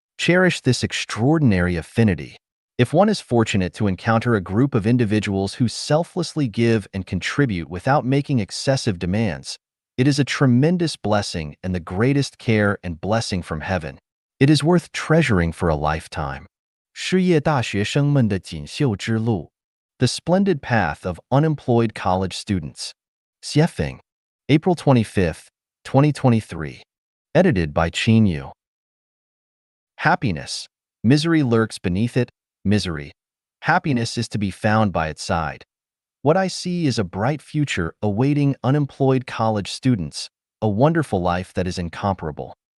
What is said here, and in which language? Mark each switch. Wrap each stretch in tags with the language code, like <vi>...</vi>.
<en>Cherish this extraordinary affinity. If one is fortunate to encounter a group of individuals who selflessly give and contribute without making excessive demands, it is a tremendous blessing and the greatest care and blessing from heaven. It is worth treasuring for a lifetime.</en> <zh>失业大学生们的锦绣之路.</zh> <en>The Splendid Path of Unemployed College Students. Xiefeng, April 25th, 2023. Edited by Chanyuan. Happiness. Misery lurks beneath it. Misery. Happiness is to be found by its side. What I see is a bright future awaiting unemployed college students, a wonderful life that is incomparable.</en>